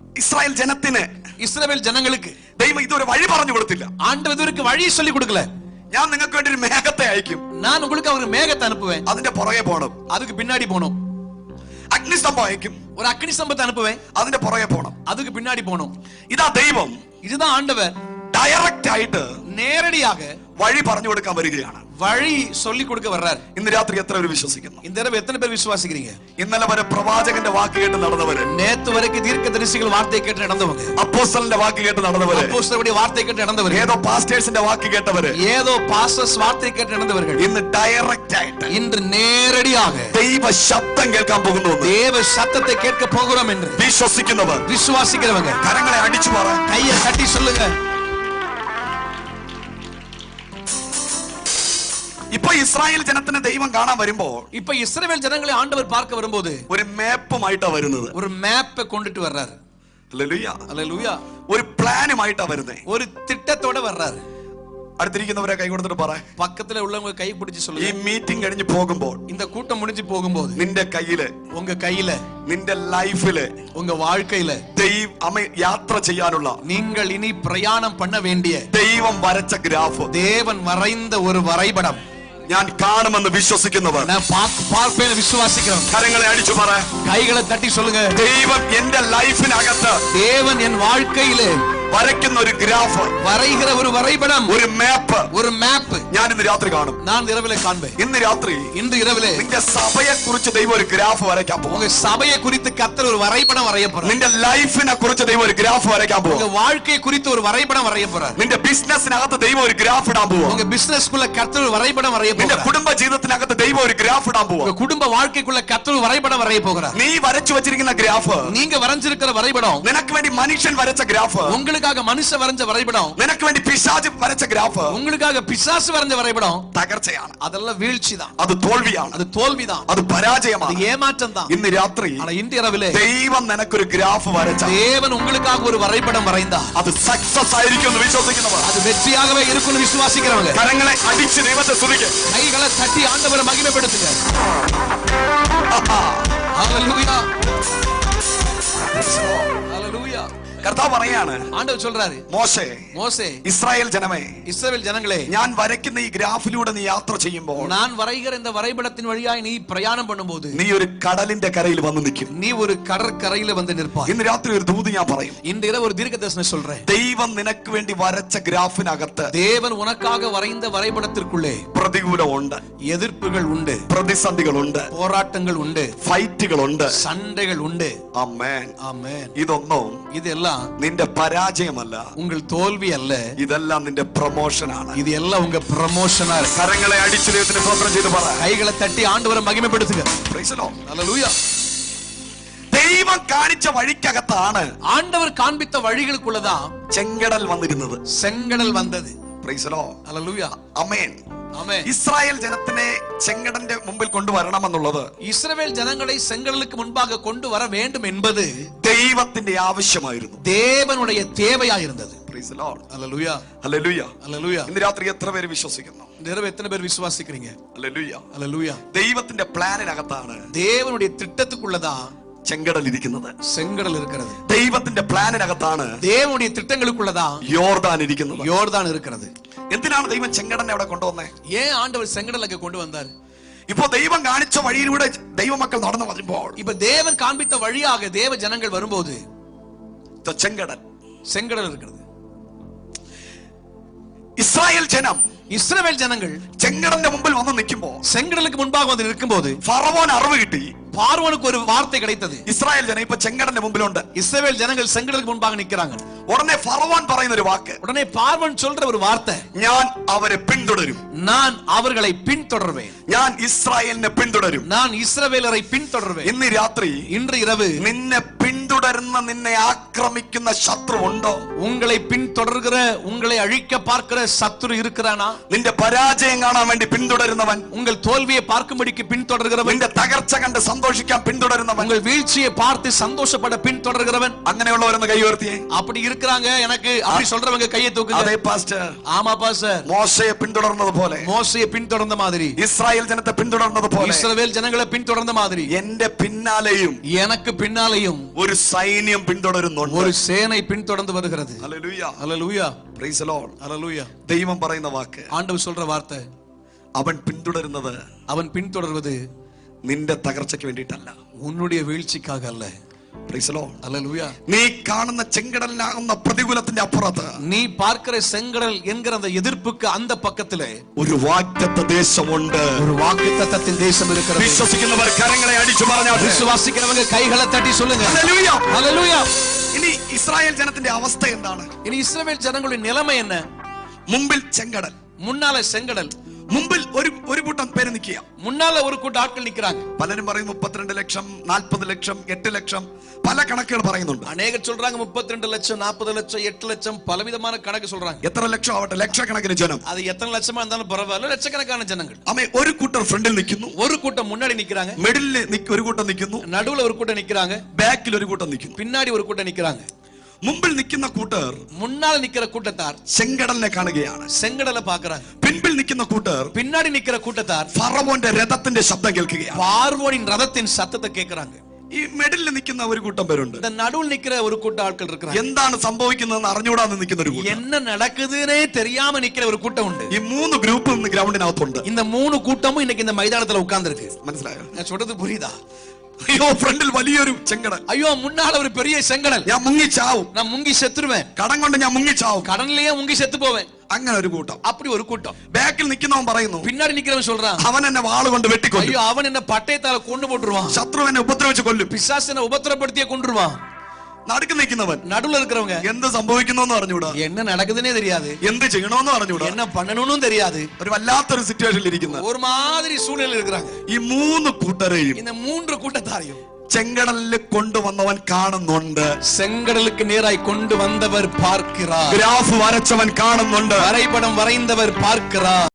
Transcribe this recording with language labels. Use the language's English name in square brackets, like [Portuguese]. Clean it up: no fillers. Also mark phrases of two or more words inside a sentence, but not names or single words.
[Malayalam] ഇസ്രായേൽ ജനത്തിന്, ഇസ്രായേൽ ജനങ്ങൾക്ക് ദൈവം ഇതൊരു വഴി പറഞ്ഞു കൊടുത്തില്ല. [Tamil] ஆண்டவர் இதுவரைக்கும் வழி சொல்லி கொடுக்கல. [Malayalam] ഞാൻ നിങ്ങൾക്ക് വേണ്ടി ഒരു മേഘത്തെ അയക്കും, [Tamil] நான் உங்களுக்கு ஒரு மேகத்தை அனுப்புவேன், [Malayalam] അതിന്റെ പുറകെ പോകണം. [Tamil] அதுக்கு பின்னாடி போகணும். [Malayalam] അഗ്നിസ്തംഭം അയക്കും, [Tamil] ஒரு அக்னி ஸ்தம்பத்தை அனுப்புவேன், [Malayalam] അതിന്റെ പുറകെ പോകണം. [Tamil] அதுக்கு பின்னாடி போகணும். [Malayalam] ഇതാ ദൈവം, [Tamil] இதுதான் ஆண்டவர் [Malayalam] ഡയറക്റ്റ് ആയിട്ട് [Tamil] நேரடியாக [Malayalam] വഴി പറഞ്ഞു കൊടുക്കാൻ വരികയാണ്. [Tamil] வழி சொல்லி കൊടുക്ക வர்றார். [Malayalam] ഇന്ന് രാത്രി എത്ര പേര് വിശ്വസിക്കുന്നു? [Tamil] இந்த இரவு எத்தனை பேர் விசுவாசிக்கிறீங்க? [Malayalam] ഇന്നലെ വരെ പ്രവാചകന്റെ വാക്ക് കേട്ട് നടന്നവര്, [Tamil] நேத்து வரைக்கும் தீர்க்கதரிசிகள் வார்த்தை கேட்டு நடந்தவங்க, [Malayalam] അപ്പോസ്തലന്റെ വാക്ക് കേട്ട് നടന്നവര്, [Tamil] அப்போஸ்தலருடைய வார்த்தை கேட்டு நடந்தவர்கள், [Malayalam] ഏതോ പാസ്റ്റേഴ്സിന്റെ വാക്ക് കേട്ടവര്, [Tamil] ஏதோ பாஸ்டர்ஸ் வார்த்தை கேட்டு நடந்தவர்கள் [Malayalam] ഇന്ന് ഡയറക്റ്റ് ആയിട്ട് [Tamil] இன்று நேரடியாக [Malayalam] ദൈവ ശബ്ദം കേൾക്കാൻ പോകുന്നു. [Tamil] தேவ சத்தத்தை கேட்க போகிறோம் என்று [Malayalam] വിശ്വസിക്കുന്നവർ [Tamil] விசுவாசிக்கிறவங்க [Malayalam] കരങ്ങളെ അടിച്ചു പറ, [Tamil] கையை தட்டி சொல்லுங்க. [Malayalam] ഇപ്പൊ ഇസ്രായേൽ ജനത്തിന് ദൈവം കാണാൻ വരുമ്പോൾ, [Tamil] இப்ப இஸ்ரவேல் ஜனங்களை ஆண்டவர் பார்க்க வரும்போது [Malayalam] ഒരു മാപ്പുമായിട്ടാ വരുന്നത്. [Tamil] ஒரு மேப்பை கொண்டுட்டு வர்றாரு. [Malayalam] ഹല്ലേലൂയ, [Tamil] ஹல்லேலூயா. [Malayalam] ഒരു പ്ലാനുമായിട്ടാ വരുന്നത്. [Tamil] ஒரு திட்டத்தோட வர்றாரு. [Malayalam] അടുത്തിരിക്കുന്നവരെ കൈ കൊടുത്തിട്ട് പറ, [Tamil] பக்கத்துல உள்ளவங்க கை பிடிச்சு [Malayalam] ഈ [Tamil] சொல்லுங்க. [Malayalam] മീറ്റിംഗ് കഴിഞ്ഞ് പോകുമ്പോൾ [Tamil] இந்த கூட்டம் முடிஞ்சு போகும்போது [Malayalam] നിന്റെ കയ്യില്, [Tamil] உங்க கையில, [Malayalam] നിന്റെ ലൈഫില് [Tamil] உங்க வாழ்க்கையில [Malayalam] യാത്ര ചെയ്യാനുള്ള, [Tamil] நீங்கள் இனி பிரயாணம் பண்ண வேண்டிய [Malayalam] ദൈവം വരച്ച ഗ്രാഫ്, [Tamil] தேவன் வரைந்த ஒரு வரைபடம் [Malayalam] ഞാൻ കാണുമെന്ന് വിശ്വസിക്കുന്നവർ [Tamil] நான் பார்ப்பேன் விசுவாசிக்கிறேன். [Malayalam] കരങ്ങളെ അടിച്ചു പറ, [Tamil] கைகளை தட்டி சொல்லுங்க. [Malayalam] ദൈവം എന്റെ ലൈഫിനകത്ത് [Tamil] தேவன் என் வாழ்க்கையிலே [Malayalam] വരയ്ക്കുന്ന ഒരു ഗ്രാഫ്, [Tamil] வரைகிற ஒரு வரைபடம், [Malayalam] ഒരു മാപ്പ്, [Tamil] ஒரு மேப் [Malayalam] ഞാൻ ഇന്ന് രാത്രി കാണും. [Tamil] நான் இரவிலே காண்பேன். [Malayalam] ഇന്ന് രാത്രി [Tamil] இன்று இரவிலே [Malayalam] നിന്റെ സഭയെ കുറിച്ച് ദൈവം ഒരു ഗ്രാഫ് വരയ്ക്കാൻ പോകും. [Tamil] உங்க சபையை குறித்து கர்த்தர் ஒரு வரைபடம் வரைய போறார். [Malayalam] നിന്റെ ലൈഫിനെ കുറിച്ച് ദൈവം ഒരു ഗ്രാഫ് വരയ്ക്കാൻ [Tamil] உங்க [Malayalam] പോകും. [Tamil] வாழ்க்கையை குறித்து ஒரு வரைபடம் வரைய போறார். [Malayalam] നിന്റെ ബിസിനസ്സിനകത്ത് ദൈവം ഒരു ഗ്രാഫ് ഇടാൻ പോകും. [Tamil] உங்க பிசினஸ்க்குள்ள கர்த்தர் ஒரு வரைபடம் வரைய [Malayalam] നിന്റെ [Tamil] போறார். [Malayalam] കുടുംബ ജീവിതത്തിനകത്ത് ദൈവം ഒരു ഗ്രാഫ് ഇടാൻ പോകും. [Tamil] உங்க குடும்ப வாழ்க்கைக்குள்ள கர்த்தர் ஒரு வரைபடம் வரைய போகிறார். [Malayalam] നീ വരച്ചു വെച്ചിരിക്കുന്ന ഗ്രാഫ്, [Tamil] நீங்க வரைஞ்சிருக்கிற வரைபடம், [Malayalam] നിനക്ക് വേണ്ടി മനുഷ്യൻ വരച്ച ഗ്രാഫ്, [Tamil] உங்களுக்காக மனுஷன் வரைஞ்ச வரைபடம், [Malayalam] നിനക്ക് വേണ്ടി പിശാച് വരച്ച ഗ്രാഫ്, [Tamil] உங்களுக்காக பிசாசு வரைஞ்ச வரைபடம், [Malayalam] തകർച്ചയാണ്, [Tamil] அதெல்லாம் வீழ்ச்சி தான், [Malayalam] അത് തോൽവിയാണ്, [Tamil] அது தோல்விதான், [Malayalam] അത് പരാജയമാണ്, [Tamil] அது ஏமாற்றம் தான். [Malayalam] ഇന്ന് രാത്രി [Tamil] ஆனா இன்று இரவிலே [Malayalam] ദൈവം നിനക്കൊരു ഗ്രാഫ് വരച്ച, [Tamil] தேவன் உங்களுக்காக ஒரு வரைபடம் வரைந்தார். [Malayalam] അത് സക്സസ് ആയിരിക്കും എന്ന് വിശ്വസിക്കുന്നവർ [Tamil] அது வெற்றியாகவே இருக்கும்னு விசுவாசிக்கிறவங்க [Malayalam] കരങ്ങളെ അടിച്ച് ദൈവത്തെ സ്തുതിക്ക്. [Tamil] கைகளை தட்டி ஆண்டவரை மகிமைப்படுத்துங்க. ஹல்லேலூயா, ஹல்லேலூயா. [Malayalam] കർത്താവ് പറയാണ്, [Tamil] ஆண்டவர் சொல்றாரு, [Malayalam] മോശേ, [Tamil] மோசே, [Malayalam] ഇസ്രായേൽ ജനമേ, [Tamil] இஸ்ரவேல் ஜனங்களே, [Malayalam] ഞാൻ വരയ്ക്കുന്ന ഈ ഗ്രാഫിലൂടെ നീ യാത്ര ചെയ്യുമ്പോൾ, [Tamil] நான் வரைகிற இந்த வரைபடத்தின் வழியாய் நீ பிரயாணம் பண்ணும்போது [Malayalam] നീ ഒരു കടലിന്റെ കരയിൽ വന്ന് നിൽക്കും. [Tamil] நீ ஒரு கடற்கரையில வந்து நிற்பாய். [Malayalam] ഇന്ന് രാത്രി ഒരു ദൂത് ഞാൻ പറയും. [Tamil] இன்று இரவு ஒரு தீர்க்கதரிசனம் சொல்றேன். [Malayalam] ദൈവം നിനക്ക് വേണ്ടി വരച്ച ഗ്രാഫിനകത്ത് [Tamil] தேவன் உனக்காக வரைந்த வரைபடத்திற்குள்ளே [Malayalam] പ്രതികൂലമുണ്ട്, [Tamil] எதிர்ப்புகள் உண்டு, [Malayalam] പ്രതിസന്ധികളുണ്ട്, [Tamil] போராட்டங்கள் உண்டு, [Malayalam] ഫൈറ്റുകളുണ്ട്. [Tamil] சண்டைகள் உண்டு. [Malayalam] ആമേൻ. [Tamil] ஆமென். [Malayalam] ഇതൊന്നും [Tamil] இதெல்லாம் [Malayalam] നിന്റെ പരാജയമല്ല, [Tamil] உங்கள் தோல்வி அல்ல, [Malayalam] ഇതെല്ലാം നിന്റെ പ്രൊമോഷനാണ്. [Tamil] இது எல்லாம் உங்க ப்ரமோஷனா இருக்கு. [Malayalam] കരങ്ങളെ അടിച്ചു ദൈവത്തിന് സ്തോത്രം ചെയ്ത് പറ. [Tamil] கைகளை தட்டி ஆண்டவரை மகிமைப்படுத்துக. [English] Praise the Lord. [Malayalam] ഹല്ലേലൂയ. ദൈവം കാണിച്ച വഴിക്കകത്താണ് [Tamil] ஆண்டவர் காண்பித்த வழிகளுக்குள்ளதான் [Malayalam] ചെങ്കടൽ വന്നിരുന്നത്, [Tamil] செங்கடல் வந்தது. [English] Praise the Lord. [Malayalam] ഹല്ലേലൂയ. ആമേൻ. ആമേൻ. ഇസ്രായേൽ ജനത്തിനെ ചെങ്കടലിന്റെ മുമ്പിൽ കൊണ്ടുവരണമെന്നുള്ളത് [Tamil] இஸ்ரவேல் ஜனங்களை செங்கடலுக்கு முன்பாக கொண்டு வர வேண்டும் என்பது [Malayalam] ദൈവത്തിന്റെ ആവശ്യമായിരുന്നു, [Tamil] தேவனுடைய தேவையாயிருந்தது. [English] Praise the Lord. [Malayalam] ഹല്ലേലൂയ, ഹല്ലേലൂയ. ഹല്ലേലൂയ. ഇന്ന് രാത്രി എത്ര പേര് വിശ്വസിക്കുന്നു? [Tamil] நிறைய எத்தனை பேர் விசுவாசிக்கிறீங்க? [Malayalam] ഹല്ലേലൂയ. ഹല്ലേലൂയ. ദൈവത്തിന്റെ പ്ലാനിനകത്താണ് [Tamil] தேவனுடைய திட்டத்துக்குள்ளதான் [Malayalam] ചെങ്കടൽ ഇരിക്കുന്നത്. [Tamil] செங்கடல் இருக்கிறது. [Malayalam] ദൈവത്തിന്റെ പ്ലാനിനകത്താണ് [Tamil] தேவனுடைய திட்டங்களுக்குள்ளதான் [Malayalam] യോർദാൻ ഇരിക്കുന്നത്. [Tamil] யோர்தான் இருக்கிறது. [Malayalam] എന്തിനാണ് ദൈവം ചെങ്കടലിനെ അവിടെ കൊണ്ടുവന്നേ? [Tamil] ஏன் ஆண்டவர் செங்கடலுக்கு கொண்டு வந்தார்? [Malayalam] ഇപ്പോ ദൈവം കാണിച്ച വഴിയിലൂടെ ദൈവമക്കൾ നടന്നു വരുമ്പോൾ [Tamil] இப்ப தேவன் காண்பித்த வழியாக தேவ ஜனங்கள் வரும்போது [Malayalam] ചെങ്കടൽ, [Tamil] செங்கடல் இருக்கிறது. [Malayalam] ഇസ്രായേൽ ജനം, [Tamil] இஸ்ரவேல் ஜனங்கள் [Malayalam] ചെങ്കടലിന്റെ മുമ്പിൽ വന്ന് നിൽക്കുമ്പോ, [Tamil] செங்கடலுக்கு முன்பாக வந்து நிற்கும்போது [Malayalam] ഫറവോൻ അറിവ് കിട്ടി, [Tamil] பார்வோனுக்கு ஒரு வார்த்தை கிடைத்தது. [Malayalam] ഇസ്രായേൽ ജനം ഇപ്പൊ ചെങ്കടലിന്റെ മുമ്പിലുണ്ട്. [Tamil] இஸ்ரவேல் ஜனங்கள் செங்கடலுக்கு முன்பாக நிக்கிறாங்க. [Malayalam] ഉടനെ ഫറവോൻ പറയുന്ന ഒരു വാക്ക്, [Tamil] உடனே பார்வோன் சொல்ற ஒரு வார்த்தை, [Malayalam] ഞാൻ അവരെ പിന്തുടരും, [Tamil] நான் அவர்களை பின்தொடர்வேன், [Malayalam] ഞാൻ ഇസ്രായേലിനെ പിന്തുടരും. [Tamil] நான் இஸ்ரவேலரை பின்தொடர்வேன். [Malayalam] ഇന്ന് രാത്രി [Tamil] இன்று இரவு [Malayalam] നിന്നെ പിന്തുടരുന്ന, നിന്നെ ആക്രമിക്കുന്ന ശത്രു ഉണ്ടോ? [Tamil] உங்களை பின்தொடர்கிற, உங்களை அழிக்க பார்க்கிற சத்துரு இருக்கிறானா? [Malayalam] നിന്റെ പരാജയം കാണാൻ വേണ്ടി പിന്തുടരുന്നവൻ, [Tamil] உங்கள் தோல்வியை பார்க்கும்படிக்கு பின்தொடர்கிறவன், [Malayalam] നിന്റെ തകർച്ച കണ്ട് സന്തോഷിക്കാൻ പിന്തുടരുന്നവൻ, [Tamil] உங்கள் வீழ்ச்சியை பார்த்து சந்தோஷப்பட பின்தொடர்கிறவன், [Malayalam] അങ്ങനെയുള്ളവരെന്ന് കൈ ഉയർത്തിയേ. [Tamil] அப்படி இருக்கிறாங்க. எனக்கு அப்படி சொல்றவங்க கையை தூக்குங்க. [Malayalam] അതേ പാസ്റ്റർ, [Tamil] ஆமா பாஸ்டர், [Malayalam] മോശയെ പിന്തുടർന്നത് പോലെ, [Tamil] மோசேயை பின்தொடர்ந்த மாதிரி, [Malayalam] ഇസ്രായേൽ ജനത്തെ പിന്തുടർന്നത് പോലെ, [Tamil] இஸ்ரவேல் ஜனங்களை பின்தொடர்ந்த மாதிரி [Malayalam] എന്റെ പിന്നാലെയും [Tamil] எனக்கு பின்னாலேயும் [Malayalam] ഒരു സൈന്യം പിന്തുടരുന്നുണ്ട്. [Tamil] ஒரு சேனை பின்தொடர்ந்து வருகிறது. [Malayalam] ഹല്ലേലൂയ. [Tamil] ஹalleluya. [English] Praise the Lord. [Tamil] ஹalleluya. [Malayalam] ദൈവം പറയുന്ന വാക്ക്, [Tamil] ஆண்டவர் சொல்ற வார்த்தை, [Malayalam] അവൻ പിന്തുടരുന്നത് [Tamil] அவன் பின்தொடர்வது [Malayalam] നിന്റെ തകർച്ചയ്ക്ക് വേണ്ടിയിട്ടല്ല. [Tamil] உன்னுடைய വീഴ്ചയ്ക്കാக அல்ல. [English] Praise the Lord. [Tamil] ஹalleluya. [Malayalam] നീ കാണുന്ന ചെങ്കടലിനാകുന്ന പ്രതികൂലത്തിന്റെ അപ്പുറത്ത്, [Tamil] நீ பார்க்கிற செங்கடல் என்கிற அந்த எதிர்ப்புக்கு அந்த பக்கத்திலே [Malayalam] ഒരു വാഗ്ദത്ത ദേശമുണ്ട്. [Tamil] ஒரு வாக்குத்தத்தத்தின் தேசம் இருக்கிறது. [Malayalam] വിശ്വസിക്കുന്നവർ കരങ്ങളെ അടിച്ചു പറഞ്ഞാൽ [Tamil] விசுவாசிக்கிறவங்க கைகளை தட்டி சொல்லுங்க. [Malayalam] ഹല്ലേലൂയ. [Tamil] ஹalleluya. [Malayalam] ഇനി ഇസ്രായേൽ ജനത്തിന്റെ അവസ്ഥ എന്താണ്? [Tamil] இனி இஸ்ரவேல் ஜனங்களுடைய நிலைமை என்ன? [Malayalam] മുമ്പിൽ ചെങ്കടൽ, [Tamil] முன்னால செங்கடல், [Malayalam] മുമ്പിൽ ഒരു കൂട്ടം പേര് നിൽക്കുക. [Tamil] முன்னால ஒரு கூட்ட ஆட்கள் நிக்கிறாங்க. [Malayalam] പലരും പറയും 32 ലക്ഷം, 40 ലക്ഷം, 8 ലക്ഷം, പല കണക്കുകൾ പറയുന്നുണ്ട്. [Tamil] அநேகர் சொல்றாங்க 32 லட்சம், 40 லட்சம், 8 லட்சம், பலவிதமான கணக்கு சொல்றாங்க. [Malayalam] എത്ര ലക്ഷം ആവട്ടെ, ലക്ഷക്കണക്കിന് ജനം. [Tamil] அது எத்தனை லட்சமா இருந்தாலும் பரவாயில்ல, லட்சக்கணக்கான ஜனங்கள். [Malayalam] അമ്മേ, ഒരു കൂട്ടർ ഫ്രണ്ടിൽ നിൽക്കുന്നു, [Tamil] ஒரு கூட்டம் முன்னாடி நிக்கிறாங்க, [Malayalam] മിഡിലിൽ ഒരു കൂട്ടം നിൽക്കുന്നു, [Tamil] நடுவுல ஒரு கூட்டம் நிக்கிறாங்க, [Malayalam] ബാക്കിൽ ഒരു കൂട്ടം നിൽക്കുന്നു. [Tamil] பின்னாடி ஒரு கூட்டம் நிக்கிறாங்க. [Malayalam] മുമ്പിൽ നിൽക്കുന്ന കൂട്ടർ [Tamil] முன்னால நிக்கிற கூட்டத்தார் [Malayalam] ചെങ്കടലിനെ കാണുകയാണ്. [Tamil] செங்கடலை பாக்குறாங்க. [Malayalam] പിൻപിൽ നിൽക്കുന്ന കൂട്ടർ [Tamil] பின்னாடி நிக்கிற கூட்டத்தார் [Malayalam] ഫറവോന്റെ രഥത്തിന്റെ ശബ്ദം കേൾക്കുകയാണ്. [Tamil] பார்வோனின் ரதத்தின் சத்தத்தை கேட்கறாங்க. [Malayalam] ഈ മിഡിലിൽ നിൽക്കുന്ന ഒരു കൂട്ടം പേരുണ്ട്. [Tamil] இந்த நடுவுல நிக்கிற ஒரு கூட்ட ஆட்கள் இருக்கிறாங்க. [Malayalam] എന്താണ് സംഭവിക്കുന്നതെന്ന് അറിഞ്ഞുകൂടാന്ന് നിൽക്കുന്ന ഒരു കൂട്ടം. [Tamil] என்ன நடக்குதுன்னே தெரியாம நிக்கிற ஒரு கூட்டம் உண்டு. [Malayalam] ഈ 3 ഗ്രൂപ്പ് ഇന്ന് ഗ്രൗണ്ടിനകത്തുണ്ട്. [Tamil] இந்த 3 கூட்டமும் இன்னைக்கு இந்த மைதானத்துல உட்கார்ந்து இருக்கு. [Malayalam] മനസ്സിലായോ? [Tamil] நான் சொல்றது புரியுதா? [Malayalam] അയ്യോ, ഫ്രണ്ടിൽ വലിയൊരു ചെങ്കടൽ, [Tamil] ஐயோ முன்னால ஒரு பெரிய செங்கடல், [Malayalam] ഞാൻ മുങ്ങിച്ചാവും, [Tamil] நான் முங்கி செத்துருவேன், [Malayalam] കടം കൊണ്ട് ഞാൻ മുങ്ങിച്ചാവും, [Tamil] கடன்லயே முங்கி செத்து போவேன். [Malayalam] അങ്ങനെ ഒരു കൂട്ടം. [Tamil] அப்படி ஒரு கூட்டம். [Malayalam] ബാക്കിൽ നിൽക്കുന്നവൻ പറയുന്നു, [Tamil] பின்னாடி நிக்கிறவன் சொல்றான், [Malayalam] അവൻ എന്നെ വാളുകൊണ്ട് വെട്ടിക്കൊല്ലും, [Tamil] ஐயோ அவன் என்ன பட்டயத்தால கொண்டு போட்டுருவான், [Malayalam] ശത്രു എന്നെ ഉപദ്രവിച്ച് കൊല്ലും. [Tamil] பிசாசு என்ன உபத்திரப்படுத்தியே கொன்றுவான். [Malayalam] നടുക്ക് നിൽക്കുന്നവൻ [Tamil] நடுவுல இருக்கிறவங்க [Malayalam] എന്ത് സംഭവിക്കുന്നോന്ന് അറിഞ്ഞൂടാ, [Tamil] என்ன நடக்குதுன்னே தெரியாது, [Malayalam] എന്ത് ചെയ്യണമെന്ന് അറിഞ്ഞൂടാ, [Tamil] என்ன பண்ணணும்னு தெரியாது, [Malayalam] ഒരു വല്ലാത്തൊരു സിറ്റുവേഷനിൽ ഇരിക്കുന്ന [Tamil] ஒரு மாதிரி சூழ்நிலையில் இருக்கிறாங்க. [Malayalam] ഈ 3 കൂട്ടരെയും [Tamil] இந்த 3 கூட்டத்தாரையும் [Malayalam] ചെങ്കടലിൽ കൊണ്ടുവന്നവൻ കാണുന്നുണ്ട്. [Tamil] செங்கடலுக்கு நேராய் கொண்டு வந்தவர் பார்க்கிறார். [Malayalam] ഗ്രാഫ് വരച്ചവൻ കാണുന്നുണ്ട്. [Tamil] வரைபடம் வரைந்தவர் பார்க்கிறார்.